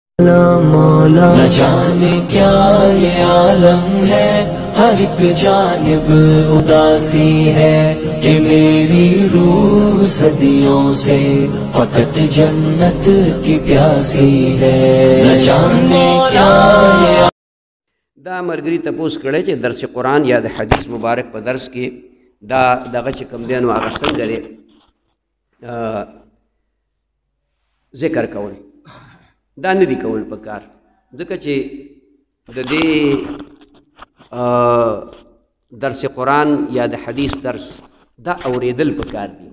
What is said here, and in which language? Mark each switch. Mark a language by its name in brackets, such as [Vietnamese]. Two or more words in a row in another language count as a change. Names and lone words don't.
[Urdu] مولا نہ جانے کیا یہ عالم ہے، ہر ایک جانب اداسی ہے کہ میری روح صدیوں سے فقط جنت کی پیاسی ہے. نہ جانے کیا یہ [Pashto] دا مرګري تپوس کړی چې درس قرآن یا د حدیث مبارک په درس کې دا دغه چې کوم دی نو هغه څنګه دی ذکر کول دا نه دي کول پکار، ځکه چې د دې درس قرآن یا د حدیث درس دا اوریدل پکار دي.